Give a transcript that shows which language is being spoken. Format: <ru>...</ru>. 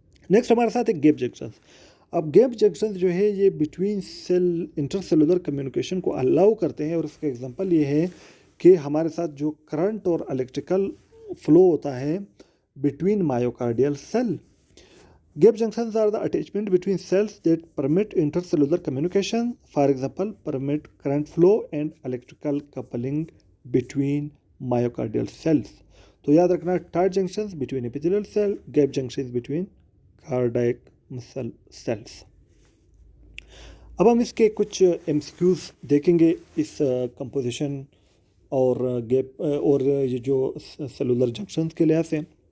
<hi>Next हमारे साथ है गैप जंक्शंस। अब गैप जंक्शंस जो है ये बिटवीन सेल इंटरसेलुलर कम्युनिकेशन को अलाउ करते हैं, और उसका एग्जांपल ये है कि हमारे साथ जो करंट और इलेक्ट्रिकल फ्लो होता है between myocardial cell.</hi> <en>Gap junctions are the attachment between cells that permit intercellular communication. For example, permit current flow and electrical coupling between myocardial cells.</en> <hi>तो याद रखना, tight junctions between epithelial cell, gap junctions between cardiac muscle cells. अब हम इसके कुछ MCQs देखेंगे इस composition और गैप और ये जो सेलुलर जंक्शंस के लिहाज से।</hi>